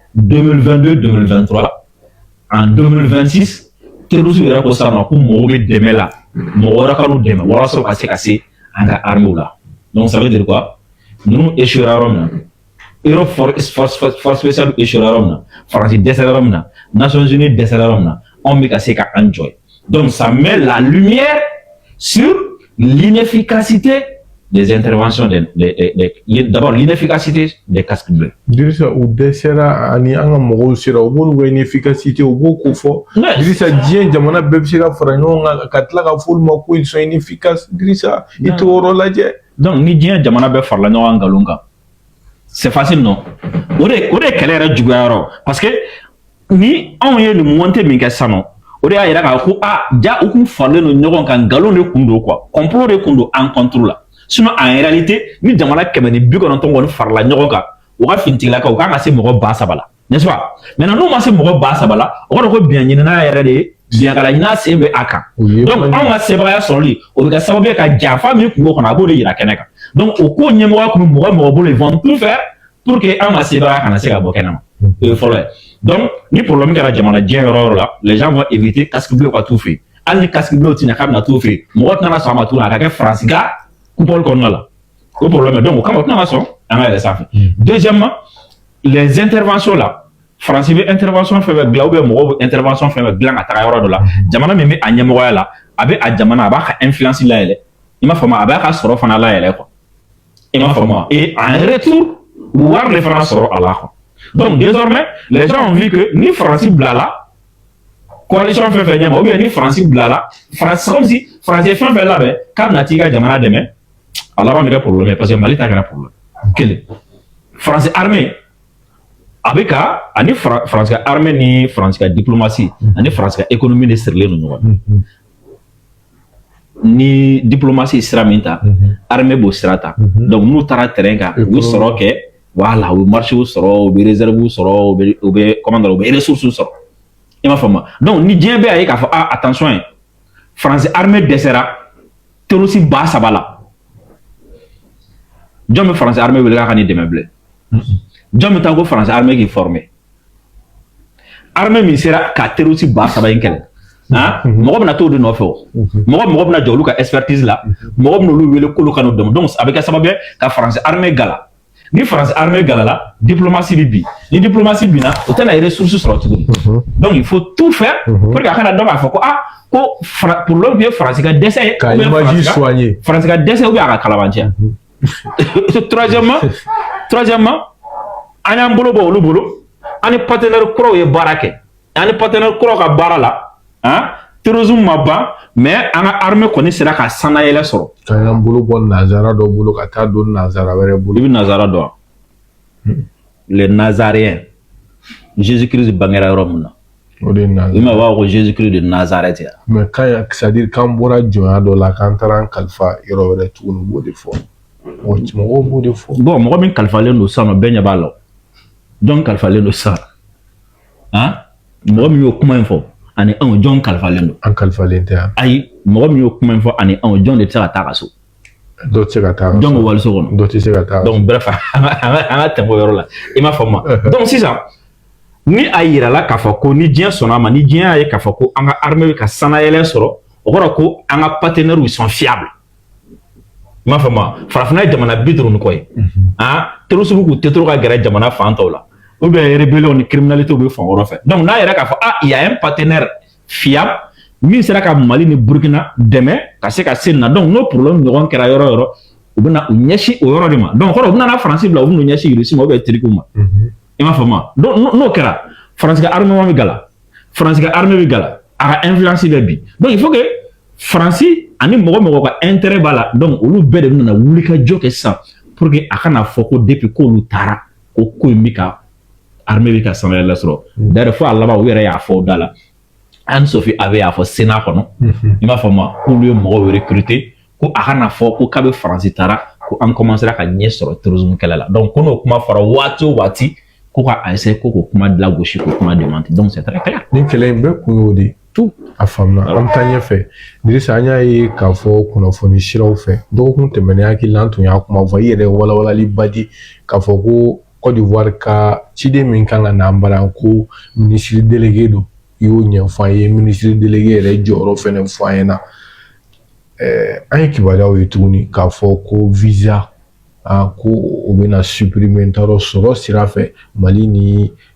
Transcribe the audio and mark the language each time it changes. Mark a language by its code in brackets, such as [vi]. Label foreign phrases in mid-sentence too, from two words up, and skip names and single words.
[bm] 2022-2023 en 2026 terroristes yɛrɛ ko sisan nɔ ko mɔgɔw bɛ dɛmɛ la mɔgɔ wɛrɛ ka n'u dɛmɛ walasa u ka se ka se an ka armée la [fr] donc ça veut dire quoi [bm] ninnu échoué yɔrɔ min na Europe [fr] force spéciale [bm] échoué yɔrɔ min na Faransi dɛsɛra yɔrɔ min na Nations Unies dɛsɛra yɔrɔ min na anw bɛ ka se ka an jɔ [fr] donc ça met la lumière sur l'inefficacité des interventions d'abord l'inefficacité des casques bleus. [bm] Dirisa u dɛsɛra ani an ka mɔgɔw sera u b'olu ka inefficacité u b'o ko fɔ Dirisa diɲɛ jamana bɛɛ bɛ se ka fara ɲɔgɔn kan ka tila ka fɔ olu ma ko [fr] ils sont inefficaces [bm] Dirisa i t'o yɔrɔ lajɛ. Donc ni diɲɛ jamana bɛɛ farala ɲɔgɔn kan nkalon kan [fr] c'est facile [bm] non o de kɛlɛ yɛrɛ juguya yɔrɔ [fr] parce que [bm] ni anw ye nin monté min kɛ sisan nɔ o de y'a yira k'a fɔ ko ja u kun faralen don ɲɔgɔn kan nkalon de kun don quoi complot de kun don [fr] en contre [bm] la. Sinon en réalité ni jamana 190 kɔni farala ɲɔgɔn kan u ka finitigilakaw u kan ka se mɔgɔ 3,000 la [fr] n'est-ce pas maintenant [bm] n'u ma se mɔgɔ 3,000 la o kɔrɔ ko biɲɛ ɲinina yɛrɛ de ye biɲɛkala ɲinina sen bɛ a kan donc anw ka sebagaya sɔrɔli o bɛ kɛ sababu ye ka janfa min kungo kɔnɔ a b'o de yira kɛnɛ kan donc o ko ɲɛmɔgɔ kun mɔgɔ bolo [fr] ils vont tout faire pour que [bm] anw ka sebagaya kana se ka bɔ kɛnɛ ma o ye fɔlɔ ye donc ni problème kɛra jamana diɲɛ yɔrɔ o yɔrɔ la [fr] les gens vont éviter casque bleu [bm] ka t'u fɛ yen hali ni [fr] casque bleu [bm] tɛ ɲɛ k'a bɛna t'u fɛ yen mɔgɔ tɛna sɔn a ma tuguni a ka kɛ Faransi ka coupole kɔnɔna la o problème donc o kama o tɛna ka sɔn an ka yɛlɛ sanfɛ [fr] deuxièmement les interventions là [bm] Faransi bɛ intervention fɛn fɛn dilan [fr] ou bien [bm] mɔgɔw bɛ intervention fɛn fɛn dilan ka taga yɔrɔ dɔ la jamana min bɛ a ɲɛmɔgɔya la a bɛ a jamana a b'a ka influence layɛlɛ i m'a faamu a b'a ka sɔrɔ fana layɛlɛ quoi i m'a faamu [fr] et en retour [bm] wari de fana sɔrɔ a la quoi [fr] donc désormais les gens ont vu que [bm] ni Faransi bilala coalition fɛn fɛn ɲɛma [fr] ou bien [bm] ni Faransi bilala Faransi [fr] comme si [bm] Faransi ye fɛn fɛn labɛn k'a bɛna t'i ka jamana dɛmɛ a laban bɛ kɛ problème [fr] parce que [bm] Mali ta kɛra problème kelen Faransi armée a bɛ ka ani Faransi ka armée ni Faransi ka diplomatie ani Faransi ka économie de sirilen don ɲɔgɔn na ni diplomatie sira min ta armée b'o sira ta donc n'u taara terrain kan u bɛ sɔrɔ kɛ voilà u bɛ marché sɔrɔ u bɛ réserve sɔrɔ u bɛ [fr] comment dire [bm] u bɛ ressources sɔrɔ i m'a faamu donc ni diɲɛ bɛɛ y'a ye k'a fɔ attention ye Faransi armée dɛsɛra terroriste 3,000 la jɔn bɛ Faransi armée wele k'a ka nin dɛmɛ bilen jɔn bɛ taa ko Faransi armée k'i former armée min sera ka terroriste 3,000 in kɛlɛ mɔgɔ bɛna t'o de nɔfɛ o mɔgɔ bɛna jɔ olu ka expertise la mɔgɔ bɛna olu wele k'olu ka n'o dɛmɛ donc a bɛ kɛ sababu ye ka Faransi armée gala ni Faransi armée gala la diplomatie bɛ bin ni diplomatie binna o tɛna ressources sɔrɔ tuguni [fr] donc il faut tout faire pour que [bm] a kana dɔn k'a fɔ ko ko problème bɛ Faransi ka dɛsɛ ye ka image soigner Faransi ka dɛsɛ [fr] ou bien [bm] a ka kalabanciya troisièmement an y'an bolo bɔ olu bolo an ni partenaire kuraw ye baara kɛ an ni partenaire kuraw ka baara la terrorisme ma ban mais an ka armée kɔni sera ka sanayɛlɛ sɔrɔ k'an y'an bolo bɔ nanzara dɔ bolo ka taa don nanzara wɛrɛ bolo i bɛ nanzara dɔn [fr] les nazaréens [bm] Jésus-Christ bangera yɔrɔ min na o de ye nanzara i ma b'a fɔ ko Jésus-Christ de Nazareth yan [fr] mais c'est à dire [bm] k'an bɔra jɔnya dɔ la k'an taara an kalifa yɔrɔ wɛrɛ tuguni u b'o de fɔ mɔgɔw b'o de fɔ bon mɔgɔ min kalifalen don sisan nɔ bɛɛ ɲɛ b'a la jɔn kalifalen don sisan mɔgɔ min y'o kuma in fɔ ani anw jɔn kalifalen don an kalifalen tɛ yan ayi mɔgɔ min y'o kuma in fɔ ani anw jɔn de tɛ se ka taa ka so dɔ tɛ se ka taa jɔn bɛ waliso kɔnɔ dɔ tɛ se ka taa [fr] donc bref [bm] an ka tɛmɛ o yɔrɔ la i m'a faamu donc sisan ni a yirala k'a fɔ ko ni diɲɛ sɔnna a ma ni diɲɛ y'a ye k'a fɔ ko an ka armée bɛ ka sanayɛlɛ sɔrɔ o kɔrɔ ko an ka partenaires [fr] sont fiables [bm] i m'a faamu farafinna ye jamana 50 ni kɔ ye terroristes k'u tɛ to ka gɛrɛ jamana fan tɔw la [fr] ou bien [bm] rébellion ni criminalité bɛ fan wɛrɛ fɛ donc n'a yɛrɛ k'a fɔ [fr] il y a un partenaire fiable [bm] min sera ka Mali ni Burkina dɛmɛ ka se ka se nin na donc n'o problème ɲɔgɔn kɛra yɔrɔ o yɔrɔ u bɛna u ɲɛsin o yɔrɔ de ma donc kɔrɔ u bɛna Faransi bila u bɛna u ɲɛsin Russie ma [fr] ou bien [bm] Turquie ma i m'a faamu donc n'o kɛra Faransi ka armement bɛ gala Faransi ka armée bɛ gala a ka influence bɛ bin [fr] donc il faut que [bm] Faransi ani mɔgɔ ka intérêt b'a la donc olu bɛɛ de bɛna wuli ka jɔ kɛ sisan [fr] pour que [bm] a kana fɔ ko depuis k'olu taara ko ko in bɛ ka armée bɛ ka sanayɛlɛ sɔrɔ d'ailleurs fo a laban u yɛrɛ y'a fɔ o da la Anne Sophie avait y'a fɔ Sénat kɔnɔ i m'a faamu k'olu ye mɔgɔw recruter ko a kana fɔ ko k'a bɛ Faransi taara ko an commencera ka ɲɛ sɔrɔ terrorisme kɛlɛ la donc ko n'o kuma fɔra waati o waati ko ka essayer ko k'o kuma dilagosi k'o kuma démentir [fr] donc c'est très clair [bm] ni kɛlɛ in bɛɛ kun y'o de tout a faamuna an bɛ taa ɲɛfɛ Dirisa an y'a ye k'a fɔ kunnafoni siraw fɛ dɔgɔkun tɛmɛnen hakili la an tun y'a kuma fɔ i yɛrɛ walawalaliba di k'a fɔ ko Côte d'Ivoire ka ciden min kan ka na an bara ko [fr] ministre délégué [bm] don i y'o ɲɛfɔ an ye [fr] ministre délégué [bm] yɛrɛ jɔyɔrɔ fɛnɛ fɔ an ɲɛna an ye kibaruyaw ye tuguni k'a fɔ ko visa ko o bɛna supprimer n t'a dɔn sɔrɔ sira fɛ Mali ni